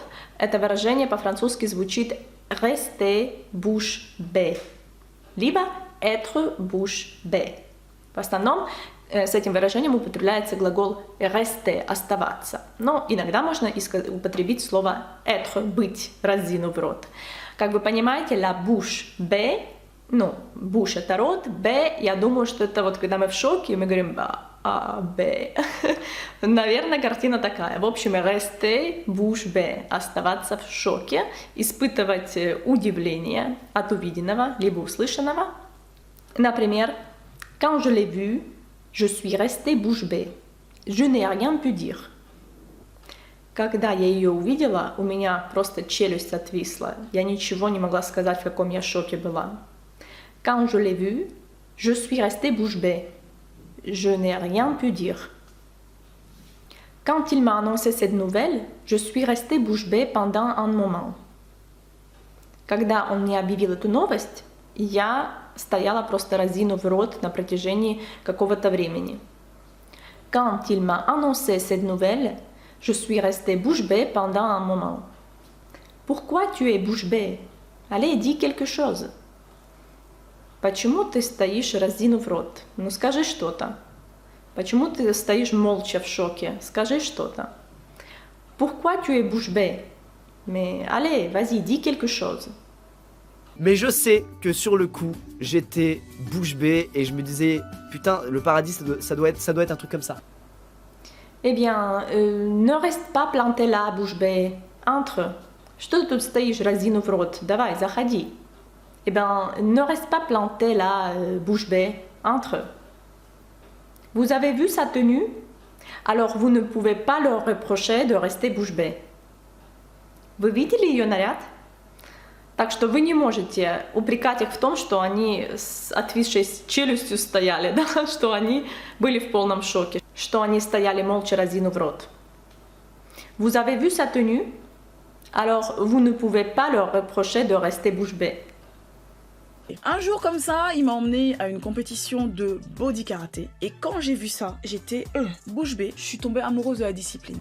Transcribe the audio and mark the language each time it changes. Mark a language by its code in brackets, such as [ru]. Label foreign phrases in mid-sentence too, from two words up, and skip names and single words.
[ru] Это выражение по-французски звучит [fr] «rester bouche bée», [ru] либо [fr] «être bouche bée». [ru] В основном с этим выражением употребляется глагол «rester» – «оставаться». Но иногда можно употребить слово «être» – «быть», разинув рот. Как вы понимаете, [fr] la bouche bée, ну, bouche – [ru] это рот, bée, я думаю, что это вот когда мы в шоке, мы говорим «б». Наверное, картина такая. В общем, [fr] rester bouche bée – [ru] оставаться в шоке, испытывать удивление от увиденного либо услышанного. Например, [fr] quand je l'ai vu, je suis restée bouche bée. Je n'ai rien pu dire. [ru] Когда я ее увидела, у меня просто челюсть отвисла. Я ничего не могла сказать, в каком я шоке была. [fr] Quand je l'ai vu, je suis restée bouche bée. Je n'ai rien pu dire. Quand il m'a annoncé cette nouvelle, je suis restée bouche bée pendant un moment. [ru] Когда он мне объявил эту новость, я стояла просто разинув рот на протяжении какого-то времени. [fr] Quand il m'a annoncé cette nouvelle, je suis restée bouche bée pendant un moment. Pourquoi tu es bouche bée? Allez, dis quelque chose. [ru] Почему ты стоишь, разинув рот? Ну скажи что-то. Почему ты стоишь молча в шоке? Скажи что-то. [fr] Pourquoi tu es bouche bée? Mais allez, vas-y, dis quelque chose. Mais je sais que sur le coup, j'étais bouche bée et je me disais, putain, le paradis, ça doit être un truc comme ça. Eh bien, ne reste pas planté là, bouche bée. Entre. [ru] Что ты тут стоишь, разинув рот? Давай, заходи. [fr] Eh bien, ne reste pas planté là, bouche bée. Entre. Vous avez vu sa tenue? Alors vous ne pouvez pas leur reprocher de rester bouche bée. [ru] Вы видели ее наряд? Так что вы не можете упрекать их в том, что они с отвисшей челюстью стояли, да? Что они были в полном шоке, что они стояли молча, разинув рот. [fr] Vous avez vu sa tenue? Alors vous ne pouvez pas leur reprocher de rester bouche bée. Un jour comme ça, il m'a emmené à une compétition de body karaté. Et quand j'ai vu ça, j'étais bouche bée. Je suis tombée amoureuse de la discipline.